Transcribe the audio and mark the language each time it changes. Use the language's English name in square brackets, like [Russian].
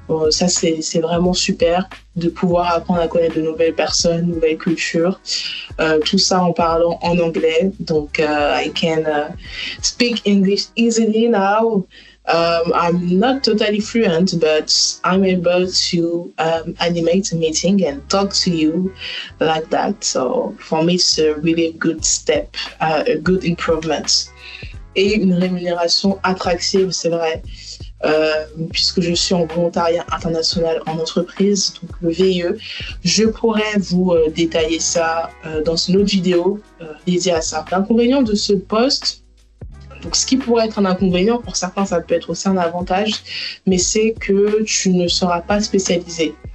[French] Ça c'est vraiment super de pouvoir apprendre à connaître de nouvelles personnes, nouvelles cultures, tout ça en parlant en anglais. [English] Donc I can speak English easily now. I'm not totally fluent, but I'm able to animate a meeting and talk to you like that. So for me, it's a really good step, a good improvement. [French] et une rémunération attractive, c'est vrai, puisque je suis en volontariat international en entreprise, donc le VIE. Je pourrais vous détailler ça dans une autre vidéo dédiée à ça. L'inconvénient de ce poste, donc ce qui pourrait être un inconvénient, pour certains ça peut être aussi un avantage, mais c'est que tu ne seras pas spécialisé.